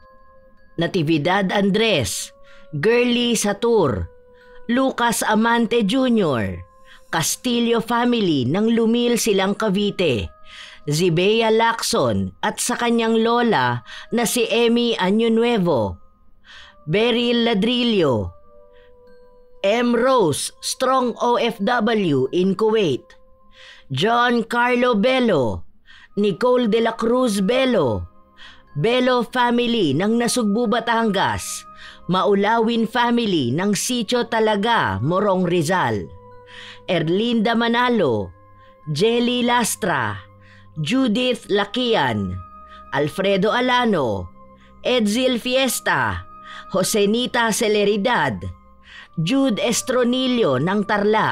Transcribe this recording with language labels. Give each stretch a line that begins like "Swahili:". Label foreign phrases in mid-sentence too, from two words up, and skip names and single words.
Filipino: Natividad Andres, Girly Satur, Lucas Amante Jr., Castillo family ng Lumil Silang Cavite, Zibea Lacson at sa kanyang lola na si Emmy Año Nuevo, Beryl Ladrillo, M. Rose,
English: Strong OFW in Kuwait,
Filipino: John Carlo Bello, Nicole de la Cruz Bello, Bello family ng Nasugbu, Batangas, Maulawin family ng Sitio Talaga, Morong Rizal. Erlinda Manalo, Jelly Lastra, Judith Lakian, Alfredo Alano, Edzil Fiesta, Josenita Celeridad, Jude Estronillo ng Tarlac,